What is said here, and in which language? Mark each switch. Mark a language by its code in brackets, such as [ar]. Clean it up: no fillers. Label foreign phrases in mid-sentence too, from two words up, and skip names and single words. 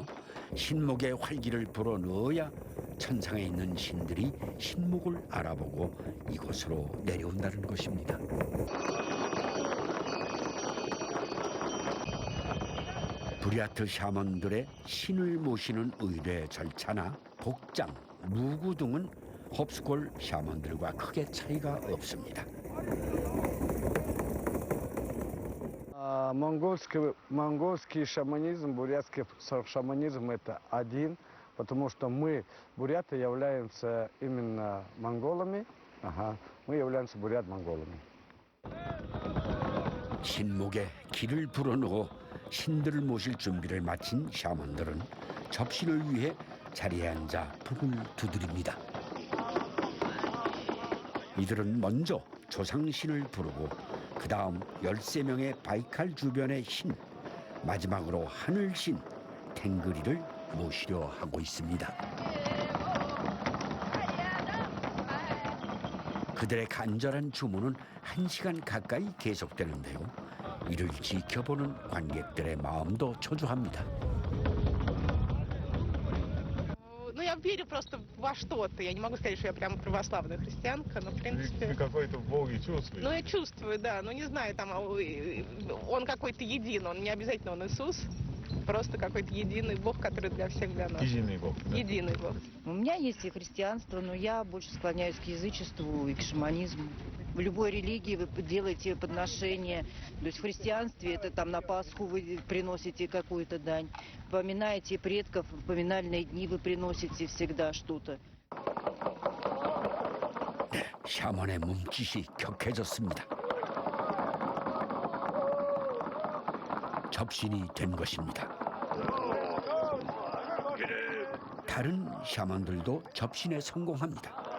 [ko] 신목에 활기를 불어넣어야 천상에 있는 신들이 신목을 알아보고 이곳으로 내려온다는 것입니다. 부랴트 샤먼들의 신을 모시는 의례 절차나 복장, 무구 등은 홉스골 샤먼들과 크게 차이가 없습니다. [ru] Монгольский шаманизм, бурятский шаманизм – это один, потому что мы, буряты, являемся именно монголами, мы являемся бурят-монголами. [ko] 신목에 기를 불어넣어 신들을 모실 준비를 마친 샤먼들은 접신을 위해 자리에 앉아 북을 두드립니다. 이들은 먼저 조상신을 부르고 그 다음 13명의 바이칼 주변의 신, 마지막으로 하늘신 탱그리를 모시려 하고 있습니다. 그들의 간절한 주문은 1시간 가까이 계속되는데요. 이를 지켜보는 관객들의 마음도 초조합니다. [ru] Ну, я верю просто во что-то. Я не могу сказать, что я прям православная христианка, но в принципе... Ты какой-то в Боге чувствуешь? Ну, я чувствую, да. Ну, не знаю, там, он какой-то един, он не обязательно он Иисус. Просто какой-то единый Бог, который для всех для нас. Единый Бог. Да? Единый Бог. У меня есть и христианство, но я больше склоняюсь к язычеству и к шаманизму. В любой религии вы делаете подношения. То есть в христианстве это там на Пасху вы приносите какую-то дань. Поминаете предков, в поминальные дни вы приносите всегда что-то. [ko] 샤먼의 몸짓이 격해졌습니다. 접신이 된 것입니다. 다른 샤먼들도 접신에 성공합니다.